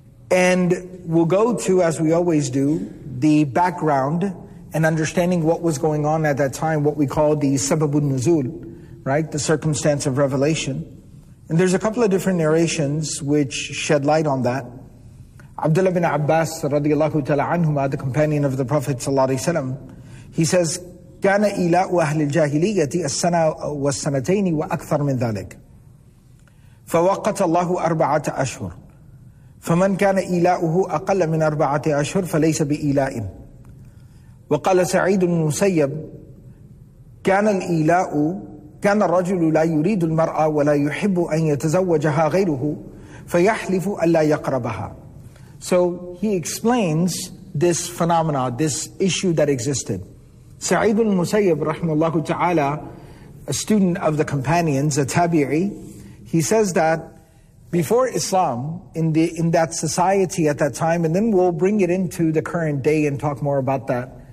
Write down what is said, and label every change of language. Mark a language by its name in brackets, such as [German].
[English] And we'll go to, as we always do, the background and understanding what was going on at that time, what we call the sababun nuzul, right? The circumstance of revelation. And there's a couple of different narrations which shed light on that. Abdullah bin Abbas radiallahu ta'ala anhumah, the companion of the Prophet sallallahu alayhi wa sallam, he says, [Arabic] كَانَ إِلَاءُ أَهْلِ الْجَاهِلِيَّةِ السَّنَى وَالسَّنَتَيْنِ وَأَكْثَرْ مِنْ ذَلِكَ فَوَقَّتَ اللَّهُ أَرْبَعَةَ أَشْهُرْ فَمَنْ كَانَ إِلَاءُهُ أَقَلَّ مِنْ أَرْبَعَةِ أَشْهُرْ فَلَيْسَ بِإِلَاءٍ. وَقَالَ سَعِيدٌ مُسَيَّبٌ كان الإيلاء كان الرجل لا يريد المرأة ولا يحب أن يتزوجها غيره فيحلف ألا يقربها. [English] So he explains this phenomena, this issue that existed. سعيد المسيب [Arabic] رحمه الله تعالى, [English] a student of the companions, a tabi'i, he says that before Islam, in that society at that time, and then we'll bring it into the current day and talk more about that.